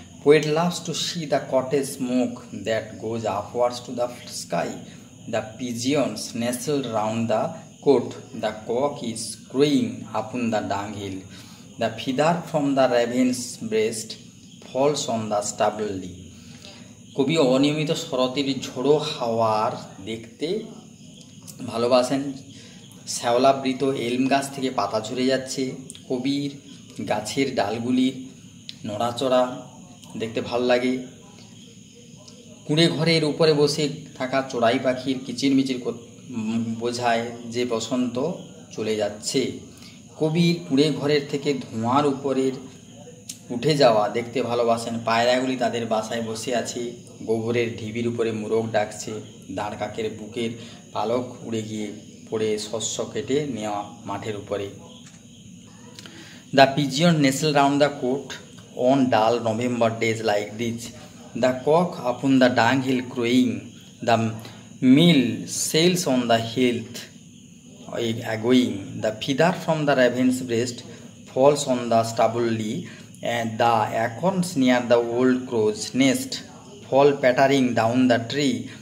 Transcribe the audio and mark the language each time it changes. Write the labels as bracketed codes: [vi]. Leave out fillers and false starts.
[en] Poet loves to see the cottage smoke that goes upwards to the sky. The pigeons nestle round the court. The cock is crowing upon the dunghill. The feather from the raven's breast falls on the stubble. [bn] কবি অনিয়মিত শরতের ঝোড়ো হাওয়ার দেখতে ভালোবাসেন। শ্যাওলাবৃত এলম গাছ থেকে পাতা ঝরে যাচ্ছে। কবির গাছের ডালগুলির নড়াচড়া দেখতে ভালো লাগে। কুঁড়ে ঘরের উপরে বসে থাকা চড়াই পাখির কিচিরমিচির বোঝায় যে বসন্ত চলে যাচ্ছে। কবির কুঁড়ে ঘরের থেকে ধোঁয়ার উপরের উঠে যাওয়া দেখতে ভালোবাসেন। পায়রাগুলি তাদের বাসায় বসে আছে। গোবরের ঢিবির উপরে মোরগ ডাকছে। দাঁড় কাকের বুকের পালক উড়ে গিয়ে পড়ে শস্য কেটে নেওয়া মাঠের উপরে। [en] The pigeon nestle round the court on dull November days like this. The cock upon the dunghill crowing. The mill sails on the heath agoing. The feather from the raven's breast falls on the stubble, and the acorns near the old crow's nest fall pattering down the tree.